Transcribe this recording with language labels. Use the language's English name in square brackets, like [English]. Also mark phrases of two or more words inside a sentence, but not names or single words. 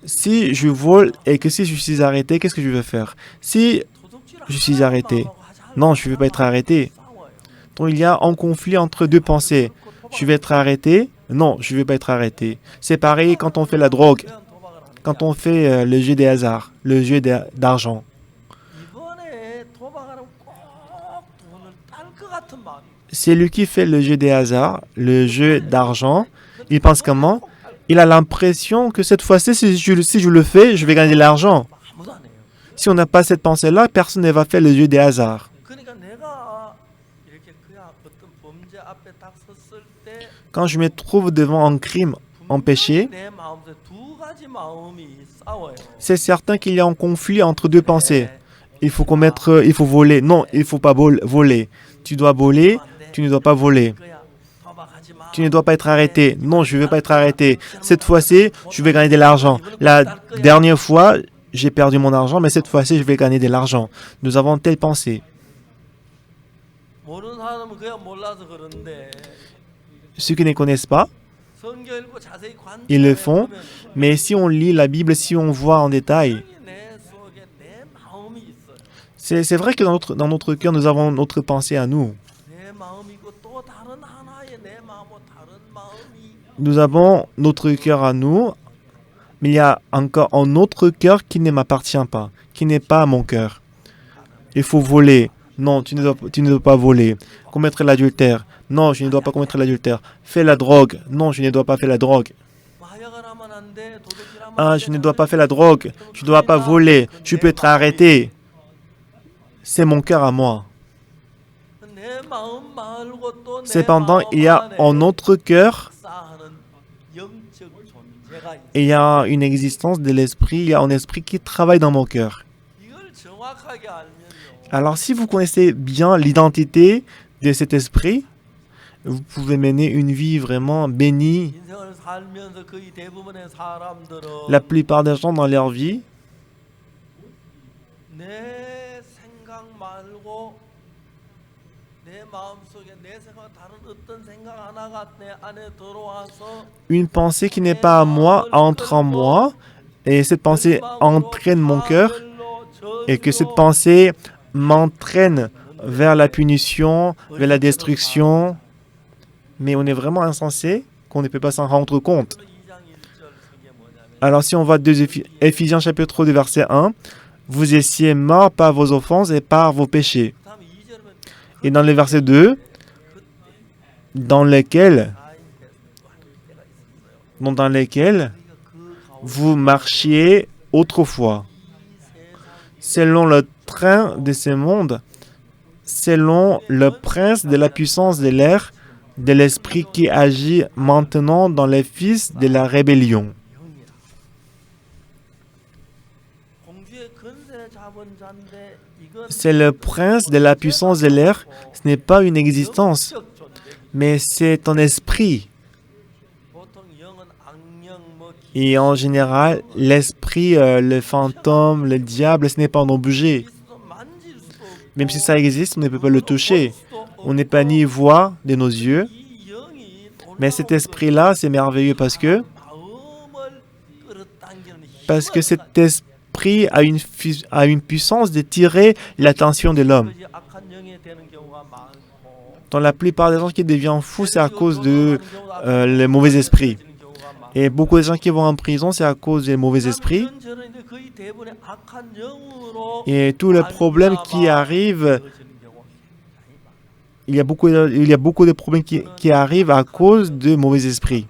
[French] Si je vole et que si je suis arrêté, qu'est-ce que je vais faire? Si je suis arrêté, non, je ne vais pas être arrêté. Donc il y a un conflit entre deux pensées. Je vais être arrêté? Non, je ne vais pas être arrêté. C'est pareil quand on fait la drogue, quand on fait le jeu des hasards, le jeu d'argent. [Korean] 이번에 도박하면 꼭 돈을 딸 것 같은 마음이. [French] C'est lui qui fait le jeu des hasards, le jeu d'argent. Il pense comment? Il a l'impression que cette fois-ci, si je le fais, je vais gagner de l'argent. [Korean] 아무도 안 해요. [French] Si on n'a pas cette pensée-là, personne ne va faire le jeu des hasards. [Korean] 그러니까 내가 이렇게 그냥 어떤 범죄 앞에 딱 섰을 때 [French] Quand je me trouve devant un crime, un péché, [Korean] 내 마음속에 두 가지 마음이 싸워요. [French] c'est certain qu'il y a un conflit entre deux pensées. Il faut voler. Non, il ne faut pas voler. Tu dois voler, tu ne dois pas voler. [Korean] 그야 도박하지 마. [French] Tu ne dois pas être arrêté. Non, je ne vais pas être arrêté. Cette fois-ci, je vais gagner de l'argent. La dernière fois, j'ai perdu mon argent, mais cette fois-ci, je vais gagner de l'argent. Nous avons telle pensée. [Korean] 모르는 사람은 그야 몰라서 그런데 [French] Ceux qui ne connaissent pas, [Korean] 성경 읽고 자세히 [French] ils le font. [Korean] 관찰해보면 [French] Mais si on lit la Bible, si on voit en détail, [Korean] 내 속에 내 마음이 있어요. [French] c'est vrai que dans notre cœur, nous avons notre pensée à nous. [Korean] 내 마음이고 또 다른 하나의 내 마음과 다른 마음이 [French] Nous avons notre cœur à nous, mais il y a encore un autre cœur qui ne m'appartient pas, qui n'est pas mon cœur. Il faut voler. Non, tu ne dois pas voler. Commettre l'adultère. Non, je ne dois pas commettre l'adultère. Faire la drogue. Non, je ne dois pas faire la drogue. [Korean] 마약을 하면 안 돼. 도둑질하면 Ah, 안 [French] je [Korean] 돼. [French] ne dois pas faire la drogue. Tu ne dois pas voler. Tu peux être arrêté. C'est mon cœur à moi. [Korean] 내 마음 말고 또 내 [French] Cependant, [Korean] 마음 [French] il y a [Korean] 안에 [French] un autre cœur [Korean] 역사하는 영적 존재가 있어. [French] et il y a une existence de l'esprit. Il y a un esprit qui travaille dans mon cœur. [Korean] 이걸 정확하게 알면요. [French] Alors, si vous connaissez bien l'identité de cet esprit, vous pouvez mener une vie vraiment bénie. [Korean] 인생을 살면서 거의 대부분의 사람들은 [French] La plupart des gens dans leur vie, [Korean] 내 생각 말고 내 마음속에 내 생각과 다른 어떤 생각 하나가 내 안에 들어와서 [French] une pensée qui n'est pas à moi entre en moi, et cette pensée entraîne mon cœur, et que cette pensée m'entraîne vers la punition, vers la destruction. Mais on est vraiment insensé qu'on ne peut pas s'en rendre compte. [Korean] 2장 1절 성경에 뭐냐면 [French] Alors si on va 2 Éphésiens chapitre 2 verset 1, vous étiez morts par vos offenses et par vos péchés. [Korean] 다음 2절은 [French] Et dans le verset 2, dans lequel vous marchiez autrefois, selon le train de ce monde, selon le prince de la puissance de l'air, de l'esprit qui agit maintenant dans les fils de la rébellion. [Korean] 영이라. 공주의 근세 잡은 자인데 이건 [French] C'est le prince de la puissance de l'air. Ce n'est pas une existence, [Korean] 영적 존재. [French] mais c'est un esprit. [Korean] 보통 영은 악령 뭐 [French] Et en général, l'esprit, le fantôme, le diable, ce n'est pas un objet. [Korean] 기스도 만질 수도 없고 [French] Même si ça existe, on ne peut pas le toucher. [Korean] 볼 수도 [French] On n'est pas ni voir de nos yeux. [Korean] 이 영이 [French] Mais cet esprit-là, c'est merveilleux parce que [Korean] 마음을 끌어당기는 힘을 [French] cet esprit a une puissance de tirer l'attention de l'homme. [Korean] 가지고 악한 영이 되는 경우가 많고 [French] Dans la plupart des gens qui deviennent fous, c'est à cause de le mauvais esprit. Et beaucoup de gens qui vont en prison, c'est à cause des mauvais esprits. Et tous les problèmes qui arrivent, il y a beaucoup de problèmes qui arrivent à cause de mauvais esprits.